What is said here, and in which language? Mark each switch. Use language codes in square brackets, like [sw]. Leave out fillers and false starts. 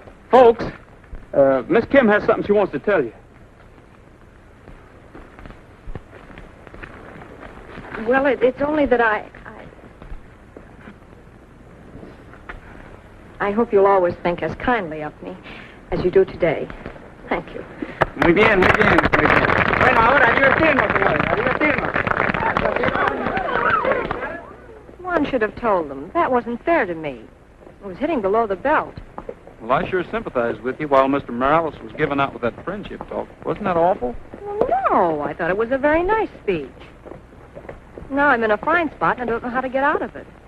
[en] Folks, Miss Kim has something she wants to tell you. Well, it's only that I hope you'll always think as kindly of me as you do today. Thank you. [es] Muy bien, muy bien, muy bien. Bueno, ahora divertirnos, señores, a divertirnos. [en] One should have told them. That wasn't fair to me. It was hitting below the belt. Well, I sure sympathized with you while Mr. Morales was giving out with that friendship talk. Wasn't that awful? Well, no, I thought it was a very nice speech. Now I'm in a fine spot and I don't know how to get out of it.